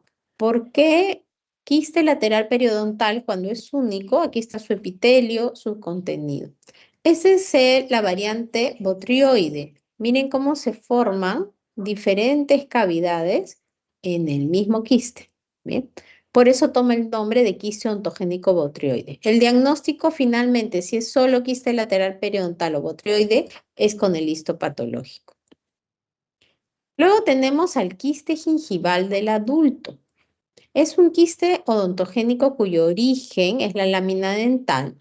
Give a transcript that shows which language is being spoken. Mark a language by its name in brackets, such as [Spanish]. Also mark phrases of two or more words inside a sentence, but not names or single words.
[Spanish] ¿Por qué quiste lateral periodontal cuando es único? Aquí está su epitelio, su contenido. Esa es la variante botrioide. Miren cómo se forman diferentes cavidades en el mismo quiste. ¿Bien? Por eso toma el nombre de quiste ontogénico botrioide. El diagnóstico finalmente, si es solo quiste lateral periodontal o botrioide, es con el histopatológico. Luego tenemos al quiste gingival del adulto. Es un quiste odontogénico cuyo origen es la lámina dental.